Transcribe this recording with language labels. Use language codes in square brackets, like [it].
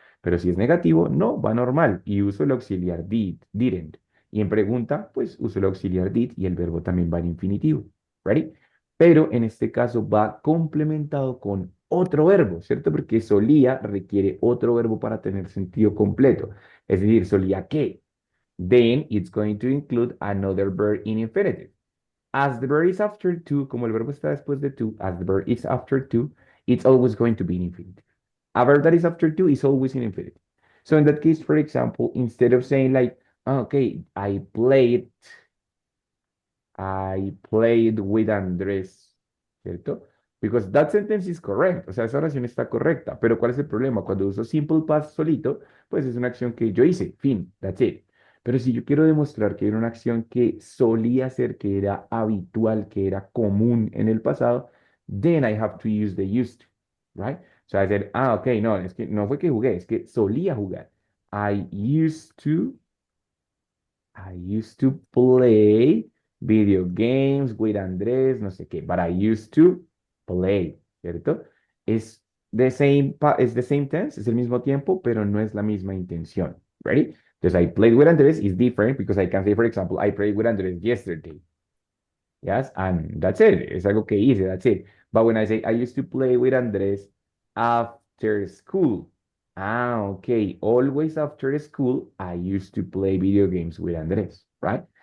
[es] Pero si es negativo, no, va normal y uso el auxiliar didn't. Y en pregunta, pues uso el auxiliar did y el verbo también va en infinitivo. [en] ¿Ready? [es] Pero en este caso va complementado con otro verbo, ¿cierto? Porque solía requiere otro verbo para tener sentido completo. Es decir, solía que. [en] Then it's going to include another verb in infinitive. As the verb is after to, [es] como el verbo está después de to, [en] as the verb is after to, it's always going to be in infinitive. A verb that is after to is always in infinitive. So in that case, for example, instead of saying like, okay, I played with Andrés, [es] ¿cierto? [en] Because that sentence is correct, [es] o sea, esa oración está correcta, pero ¿cuál es el problema? Cuando uso simple past solito, pues es una acción que yo hice, fin, [en] that's it. [es] Pero si yo quiero demostrar que era una acción que solía ser, que era habitual, que era común en el pasado, [en] then I have to use the used to, right? [es] O sea, decir, ok, no, es que no fue que jugué, es que solía jugar. [en] I used to I used to play video games with Andrés, [es] no sé qué, [en] but I used to play, [es] ¿cierto? Es es [en] the same tense, [es] es el mismo tiempo, pero no es la misma intención. [en] Ready? [es] Entonces, [en] I played with Andrés is different because I can say, for example, I played with Andrés yesterday. Yes, and that's it. [es] Es algo que hice, [en] that's it. But when I say I used to play with Andrés after school, okay. Always after school, I used to play video games with Andrés, right?